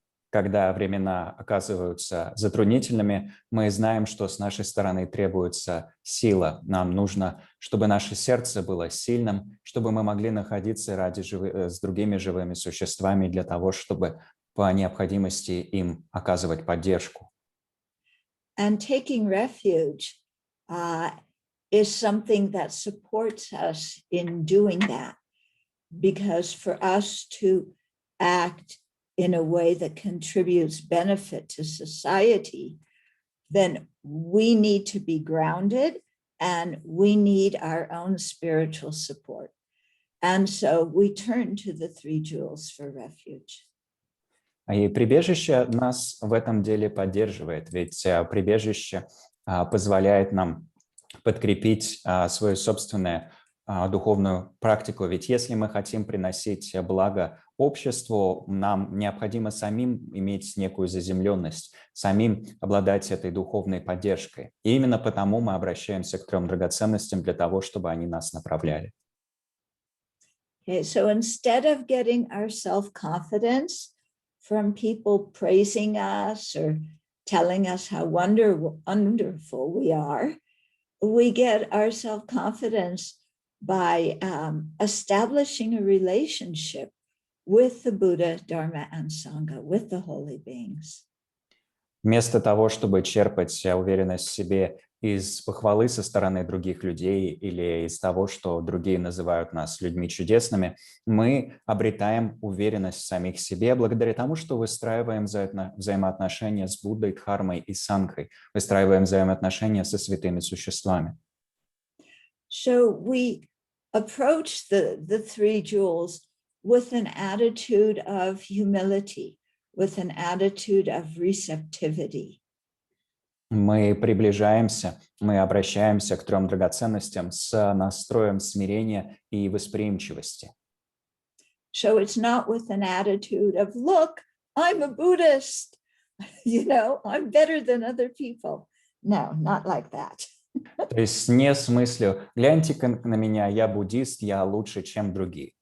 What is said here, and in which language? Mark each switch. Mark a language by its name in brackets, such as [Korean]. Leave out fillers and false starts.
[Russian] Когда времена оказываются затруднительными, мы знаем, что с нашей стороны требуется сила. Нам нужно, чтобы наше сердце было сильным, чтобы мы могли находиться с другими живыми существами для того, чтобы по необходимости им оказывать поддержку. [English] And taking refuge is something that supports us in doing that, because for us to act in a way that contributes benefit to society, then we need to be grounded and we need our own spiritual support. And so we turn to the three jewels for refuge. [Russian] И прибежище нас в этом деле поддерживает, ведь прибежище позволяет нам подкрепить свою собственную духовную практику. Ведь если мы хотим приносить благо обществу, нам необходимо самим иметь некую заземленность, самим обладать этой духовной поддержкой. И именно потому мы обращаемся к трем драгоценностям для того, чтобы они нас направляли. [English] Okay, so instead of getting our self-confidence from people praising us or telling us how wonderful we are, we get our self-confidence by establishing a relationship with the Buddha, Dharma, and Sangha, with the holy beings. [Russian] Вместо того, чтобы черпать уверенность в себе из похвалы со стороны других людей или из того, что другие называют нас людьми чудесными, мы обретаем уверенность в самих себе благодаря тому, что выстраиваем взаимоотношения с Буддой, Дхармой и Сангхой, выстраиваем взаимоотношения со святыми существами. [English] So we approach the three jewels with an attitude of humility, with an attitude of receptivity. [Russian] Мы приближаемся, мы обращаемся к трем драгоценностям с настроем смирения и восприимчивости. [English] So it's not with an attitude of, look, I'm a Buddhist, I'm better than other people. No, not like that. [Russian] То есть не с мыслью, гляньте-ка на меня, я буддист, я лучше, чем другие.